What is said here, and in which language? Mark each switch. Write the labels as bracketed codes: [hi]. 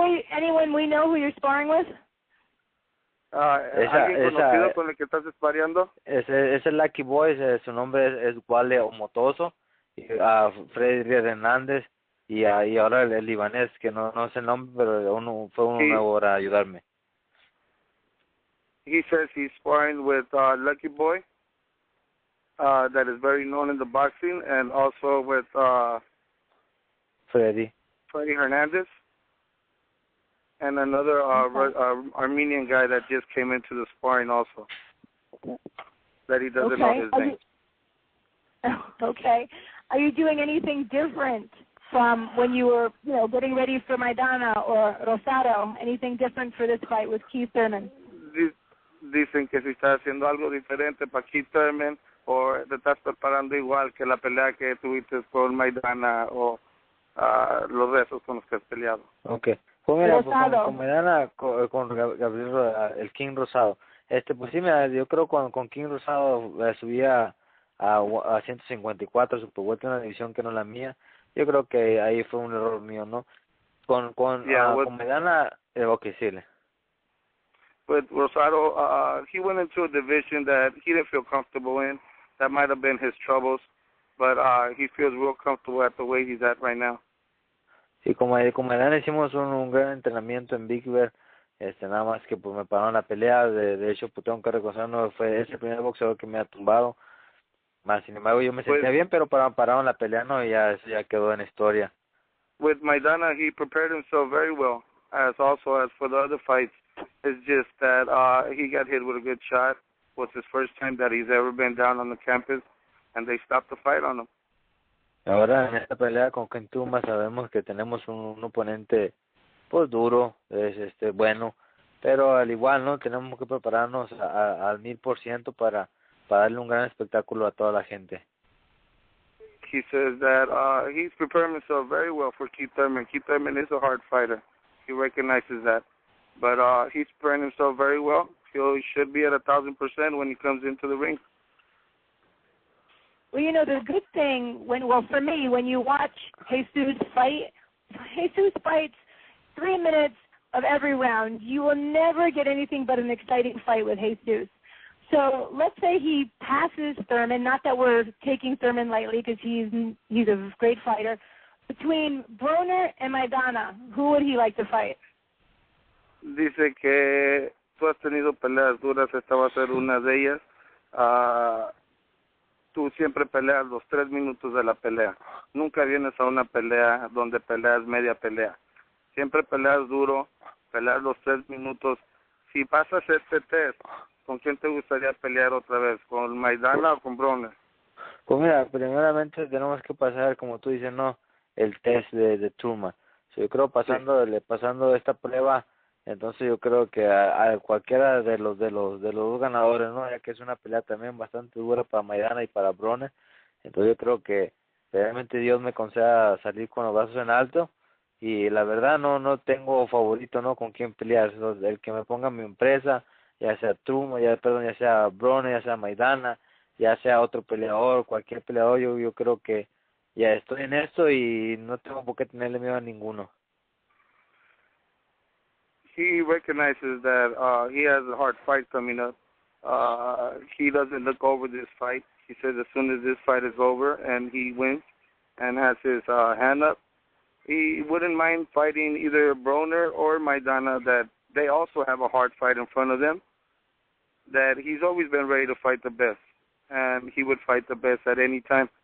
[en] Anyone we know who you're sparring with? [es] ¿Alguien conocido con el que estás sparreando? Ese Lucky Boy, su nombre es Wale Omotoso, Freddy Hernández, y ahora el libanés, que no sé el nombre, pero fue uno nuevo para ayudarme. [en] He says he's sparring with Lucky Boy, that is very known in the boxing, and also with Freddy Hernandez, and another Armenian guy that just came into the sparring also, that he doesn't know his name. Okay. Are you doing anything different from when you were, getting ready for Maidana or Rosado? Anything different for this fight with Keith Thurman? [es] Dicen que si está haciendo algo diferente para Keith Thurman, o te estás preparando igual que la pelea que tuviste con Maidana o los rezos con los que has peleado. [en] Okay. [es] Pues mira, con Maidana, con Gabriel, el King Rosado. Pues sí, mira, yo creo que con King Rosado subía a 154 Superwelter, una división que no es la mía. Yo creo que ahí fue un error mío, ¿no? Con Maidana, okay, sí. [en] With Rosado, he went into a division that he didn't feel comfortable in. That might have been his troubles, but he feels real comfortable at the way he's at right now. [es] Sí, con Maidana hicimos un gran entrenamiento en Big Bear. Nada más que pues me pararon la pelea. De hecho, pues tengo que reconocer, no fue ese primer boxeador que me ha tumbado. Más sin embargo, yo me sentía bien, pero pararon la pelea, ¿no? Y eso ya quedó en historia. [en] with Maidana, he prepared himself very well, as also as for the other fights. It's just that he got hit with a good shot. It was his first time that he's ever been down on the campus, and they stopped the fight on him. [es] Ahora en esta pelea con Kentuma sabemos que tenemos un oponente pues duro, es bueno, pero al igual no tenemos que prepararnos al 1000% para darle un gran espectáculo a toda la gente. [en] He says that he's preparing himself very well for Keith Thurman. Keith Thurman is a hard fighter. He recognizes that. But he's preparing himself very well. He should be at 1,000% when he comes into the ring. Well, the good thing for me, when you watch Jesus fight, Jesus fights 3 minutes of every round. You will never get anything but an exciting fight with Jesus. So let's say he passes Thurman, not that we're taking Thurman lightly because he's a great fighter. Between Broner and Maidana, who would he like to fight? [es] Dice que tú has tenido peleas duras, esta va a ser una de ellas. Tú siempre peleas los 3 minutos de la pelea. Nunca vienes a una pelea donde peleas media pelea. Siempre peleas duro, peleas los 3 minutos. Si pasas este test, ¿con quién te gustaría pelear otra vez? ¿Con Maidana o con Broner? Pues mira, primeramente tenemos que pasar, como tú dices, no, el test de Turma. Yo creo pasando esta prueba, entonces yo creo que a cualquiera de los dos ganadores, no, ya que es una pelea también bastante dura para Maidana y para Broner, entonces yo creo que realmente Dios me conceda salir con los brazos en alto y la verdad no tengo favorito, no, con quién pelear. El que me ponga mi empresa, ya sea Truma, ya sea Broner, ya sea Maidana, ya sea otro peleador, cualquier peleador, yo creo que ya estoy en esto y no tengo por qué tenerle miedo a ninguno. [en] He recognizes that he has a hard fight coming up. He doesn't look over this fight. He says as soon as this fight is over and he wins and has his hand up, he wouldn't mind fighting either Broner or Maidana, that they also have a hard fight in front of them, that he's always been ready to fight the best, and he would fight the best at any time.